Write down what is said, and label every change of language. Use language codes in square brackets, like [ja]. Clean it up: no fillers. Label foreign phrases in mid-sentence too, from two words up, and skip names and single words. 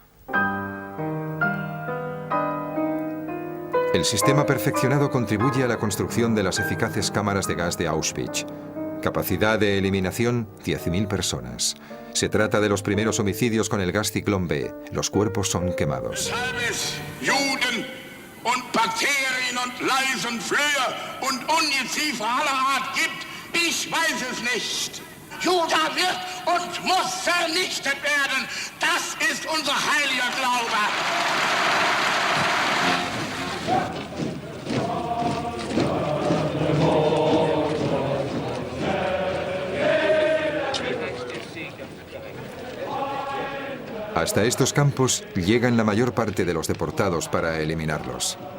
[es] El sistema perfeccionado contribuye a la construcción de las eficaces cámaras de gas de Auschwitz. Capacidad de eliminación, 10.000 personas. Se trata de los primeros homicidios con el gas Ciclón B. Los cuerpos son quemados. [de] Und Bakterien und Läuse und Flöhe und Ungeziefer aller Art gibt, ich weiß es nicht. Juda wird und muss vernichtet werden. Das ist unser heiliger Glaube. [es] Hasta estos campos llegan la mayor parte de los deportados para eliminarlos.